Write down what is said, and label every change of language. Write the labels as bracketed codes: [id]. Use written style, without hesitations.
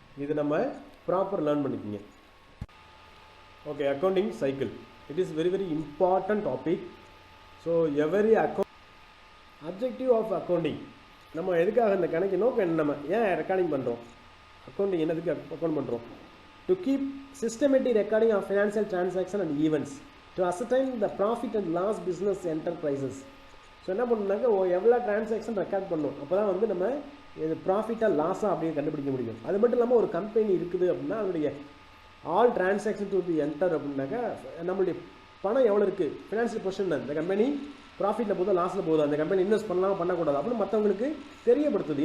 [ta] இது நம்ம proper learn பண்ணிக்கிங்க. [en] Okay, accounting cycle it is very very important topic. So every account objective of accounting, [ta] நம்ம எதுக்காக இந்த கணக்கு நோக்கம் என்ன, நம்ம ஏன் ரெக்கார்டிங் பண்ணுறோம், அக்கௌண்டிங் என்னதுக்கு அக்கௌண்ட் பண்ணுறோம்? [en] To keep systematic recording of financial transaction and events, to ascertain the profit and loss business enterprises. [ta] So என்ன பண்ணணும்னாக்க எவ்வளோ டிரான்சாக்ஷன் ரெக்கார்ட் பண்ணணும், அப்போ தான் வந்து நம்ம இது ப்ராஃபிட்டாக லாஸாக அப்படின்னு கண்டுபிடிக்க முடியும். அது மட்டும் இல்லாமல் ஒரு கம்பெனி இருக்குது அப்படின்னா அதனுடைய [en] all transaction to be enter [ta] அப்படின்னாக்கா நம்மளுடைய பணம் எவ்வளோ இருக்குது, ஃபினான்ஷியல் பொசிஷன், இந்த கம்பெனி ப்ராஃபிட்டில் போதும் லாஸில் போதும், அந்த கம்பெனி இன்வெஸ்ட் பண்ணலாம் பண்ணக்கூடாது அப்படின்னு மற்றவங்களுக்கு தெரியப்படுத்துது.